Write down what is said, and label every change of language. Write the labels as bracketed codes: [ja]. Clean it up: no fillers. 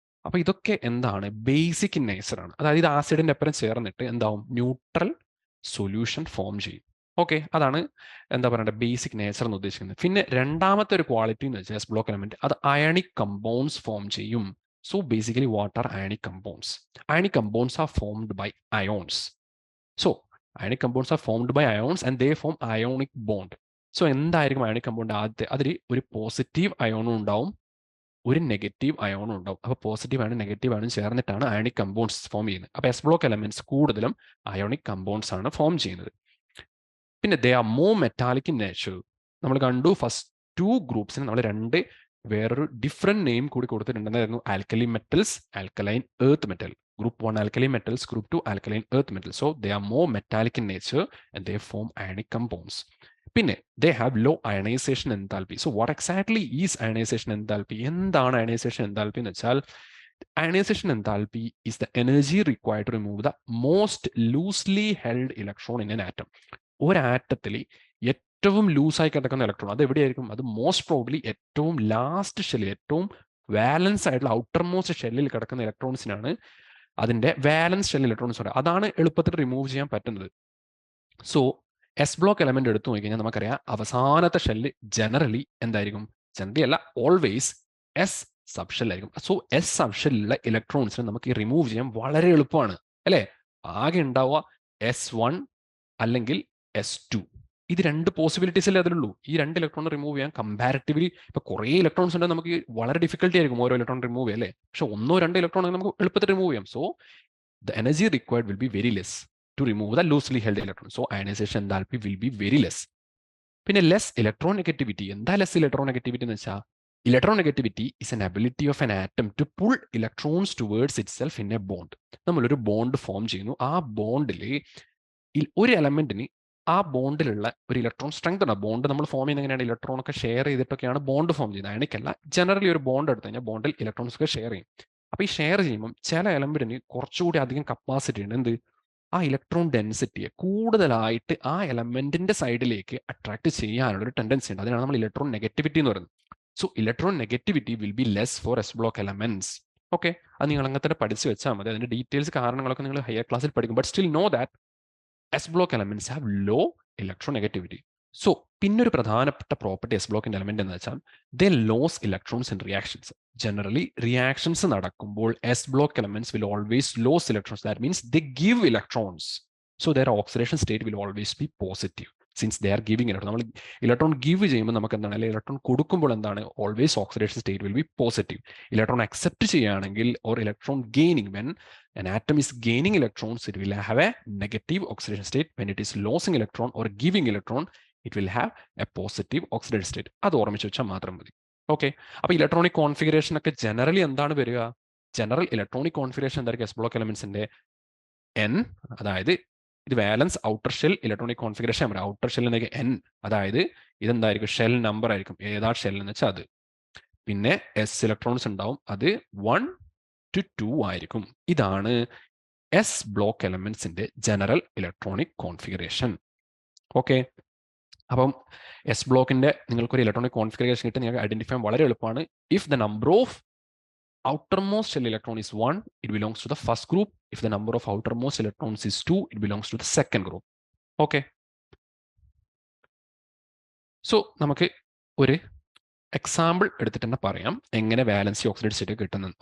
[ml] അപ്പൊ ഇതൊക്കെ എന്താണ്, [en] basic in nature [ml] ആണ്. അതായത് ആസിഡിന്റെ ഒപ്പം ചേർന്നിട്ട് എന്താവും, ന്യൂട്രൽ സൊല്യൂഷൻ ഫോം ചെയ്യും. ഓക്കെ, അതാണ് എന്താ പറയണ്ടത്, ബേസിക് നേച്ചർ എന്ന് ഉദ്ദേശിക്കുന്നത്. പിന്നെ രണ്ടാമത്തെ ഒരു ക്വാളിറ്റി എന്ന് വെച്ചാൽ എസ് ബ്ലോക്ക് എലമെന്റ് അത് അയണിക് കമ്പൗണ്ട്സ് ഫോം ചെയ്യും. [en] So basically what are ionic compounds? Ionic compounds are formed by ions. So ionic compounds are formed by ions and they form ionic bond. [ml] So എന്തായിരിക്കും ionic compound? ആദ്യത്തെ അതിൽ ഒരു positive അയോണും ഉണ്ടാവും, ഒരു negative അയോണും ഉണ്ടാവും. അപ്പോൾ positive അയണും negative അയണും ചേർന്നിട്ടാണ് ionic compounds form ചെയ്യുന്നത്. അപ്പോൾ എസ് ബ്ലോക്ക് എലമെന്റ്സ് കൂടുതലും അയോണിക് കമ്പൗണ്ട്സ് ആണ് ഫോം ചെയ്യുന്നത്. പിന്നെ [en] They are more metallic in nature. [ml] നമ്മൾ കണ്ടു ഫസ്റ്റ് ടു ഗ്രൂപ്പ്സിന് നമ്മൾ രണ്ട് വേറൊരു ഡിഫറെന്റ് നെയിം കൂടി കൊടുത്തിട്ടുണ്ടെന്നായിരുന്നു. [en] Alkali metals, alkaline earth metal. Group 1 alkali metals, group 2 alkaline earth metals. So they are more metallic in nature and they form ionic compounds. പിന്നെ they have low ionization enthalpy. So what exactly is ionization enthalpy? [ml] എന്താണ് ionization enthalpy എന്ന് വെച്ചാൽ, [en] ionization enthalpy is the energy required to remove the most loosely held electron in an atom. [ml] ഒരു ആറ്റത്തിൽ ഏറ്റവും ലൂസായി കിടക്കുന്ന electron അത് എവിടെയായിരിക്കും? അത് മോസ്റ്റ് പ്രോബ്ലി ഏറ്റവും ലാസ്റ്റ് ഷെല്ലിൽ, ഏറ്റവും വാലൻസ് ആയിട്ടുള്ള ഔട്ടർ മോസ്റ്റ് ഷെല്ലിൽ കിടക്കുന്ന ഇലക്ട്രോൺസിനാണ് അതിന്റെ വാലൻസ് ഷെൽ ഇലക്ട്രോൺസ് പറയുക. അതാണ് എളുപ്പത്തിൽ റിമൂവ് ചെയ്യാൻ പറ്റുന്നത്. സോ എസ് ബ്ലോക്ക് എലമെന്റ് എടുത്തു നോക്കിക്കഴിഞ്ഞാൽ നമുക്കറിയാം അവസാനത്തെ ഷെല്ല് ജനറലി എന്തായിരിക്കും? ജനറലി അല്ല, ഓൾവേസ് എസ് സബ് ഷെൽ ആയിരിക്കും. സോ എസ് സബ് ഷെല്ലിലുള്ള ഇലക്ട്രോൺസിനെ നമുക്ക് റിമൂവ് ചെയ്യാൻ വളരെ എളുപ്പമാണ് അല്ലേ? ആകെ ഉണ്ടാവുക S1 അല്ലെങ്കിൽ S2. ഇത് രണ്ട് പോസിബിലിറ്റീസ് അല്ലേ അതിലുള്ളൂ. ഈ രണ്ട് ഇലക്ട്രോൺ റിമൂവ് ചെയ്യാൻ കമ്പാരിറ്റീവ്ലി ഇപ്പൊ കുറേ ഇലക്ട്രോൺസ് ഉണ്ടെങ്കിൽ നമുക്ക് വളരെ ഡിഫിക്കൽട്ടി ആയിരിക്കും ഓരോ ഇലക്ട്രോൺ റിമൂവ് ചെയ്യാൻ അല്ലേ? പക്ഷെ ഒന്നോ രണ്ടോ ഇലക്ട്രോൺ നമുക്ക് എളുപ്പത്തിൽ റിമൂവ് ചെയ്യാം. [en] So the energy required will be very less to remove the loosely held electron. So ionization enthalpy will be very less. പിന്നെ less electronegativity. [ml] എന്താ ലെസ് ഇലക്ട്രോനെഗറ്റിവിറ്റി എന്ന് വെച്ചാൽ, [en] Electronegativity is an ability of an atom to pull electrons towards itself in a bond. [ml] നമ്മളൊരു bond form ചെയ്യുന്നു. ആ ബോണ്ടിൽ ഒരു എലമെന്റിന് ആ ബോണ്ടിലുള്ള ഒരു ഇലക്ട്രോൺ സ്ട്രെങ്ത് ഉണ്ട്. ബോണ്ട് നമ്മൾ ഫോം ചെയ്യുന്ന എങ്ങനെയാണ്? ഇലക്ട്രോൺ ഒക്കെ ഷെയർ ചെയ്തിട്ടൊക്കെയാണ് ബോണ്ട് ഫോം ചെയ്യുന്നത്. അയണിക്കല്ല, ജനറലി ഒരു ബോണ്ട് എടുത്തു കഴിഞ്ഞാൽ ബോണ്ടിൽ ഇലക്ട്രോൺസ് ഒക്കെ ഷെയർ ചെയ്യും. അപ്പൊ ഈ ഷെയർ ചെയ്യുമ്പോൾ ചില എലമെന്റിന് കുറച്ചുകൂടി അധികം കപ്പാസിറ്റി ഉണ്ട്. എന്ത്? ആ ഇലക്ട്രോൺ ഡെൻസിറ്റിയെ കൂടുതലായിട്ട് ആ എലമെന്റിന്റെ സൈഡിലേക്ക് അട്രാക്ട് ചെയ്യാനുള്ള ഒരു ടെൻഡൻസി ഉണ്ട്. അതിനാണ് നമ്മൾ ഇലക്ട്രോൺ നെഗറ്റിവിറ്റി എന്ന് പറയുന്നത്. [en] So electronegativity will be less for S block elements. [ml] Okay, അത് നിങ്ങൾ അങ്ങനെ തന്നെ പഠിച്ചു വെച്ചാൽ മതി. അതിന്റെ ഡീറ്റെയിൽസ് കാരണങ്ങളൊക്കെ നിങ്ങൾ ഹയർ ക്ലാസ്സിൽ പഠിക്കും. [en] But still know that S block elements have low electronegativity. [ml] So പിന്നെ ഒരു പ്രധാനപ്പെട്ട പ്രോപ്പർട്ടി എസ് ബ്ലോക്കിന്റെ എലമെന്റ് എന്ന് വെച്ചാൽ [en] They lose electrons in reactions. [ml] Generally reactions നടക്കുമ്പോൾ [en] S block elements will always lose electrons. That means they give electrons. So their oxidation state will always be positive since they are giving electron. [ml] നമ്മൾ electron give ചെയ്യുമ്പോൾ നമുക്ക് എന്താണ്, അല്ലെങ്കിൽ electron കൊടുക്കുമ്പോൾ എന്താണ്, [en] Always oxidation state will be positive. [ml] Electron accept ചെയ്യുകയാണെങ്കിൽ [en] Or electron gaining, when an atom is gaining electrons, it will have a negative oxidation state. When it is losing electron or giving electron, it will have a positive oxidation state. [ml] അത് ഓർമ്മിച്ച് വെച്ചാൽ മാത്രം മതി. Okay, അപ്പൊ electronic configuration ഒക്കെ generally എന്താണ് വരിക? General electronic configuration എന്തായിരിക്കും? എസ് ബ്ലോക്ക് എലമെന്റ്സിന്റെ N, അതായത് ഇത് വാലൻസ് ഔട്ടർ ഷെൽ ഇലക്ട്രോണിക് കോൺഫിഗറേഷൻ പറയാം. ഔട്ടർ ഷെൽ എന്നൊക്കെ N, അതായത് ഇതെന്തായിരിക്കും? ഷെൽ നമ്പർ ആയിരിക്കും. ഏതാ ഷെൽ എന്ന് വെച്ചാൽ അത്. പിന്നെ S ഇലക്ട്രോൺസ് ഉണ്ടാവും, അത് 1 to 2 ആയിരിക്കും. ഇതാണ് S block എലമെന്റ്സിന്റെ general electronic configuration. Okay, അപ്പം എസ് ബ്ലോക്കിന്റെ നിങ്ങൾക്കൊരു ഇലക്ട്രോണിക് കോൺഫിഗറേഷൻ കിട്ടി നിങ്ങൾക്ക് ഐഡന്റിഫൈ ചെയ്യാൻ വളരെ എളുപ്പമാണ്. [en] If the number of outermost shell electron is 1, it belongs to the first group. If the number of outermost electrons is 2, it belongs to the second group. Okay. [ml] So നമുക്ക് ഒരു example എടുത്തിട്ട് തന്നെ പറയാം എങ്ങനെ valency oxide state കിട്ടുന്നത്.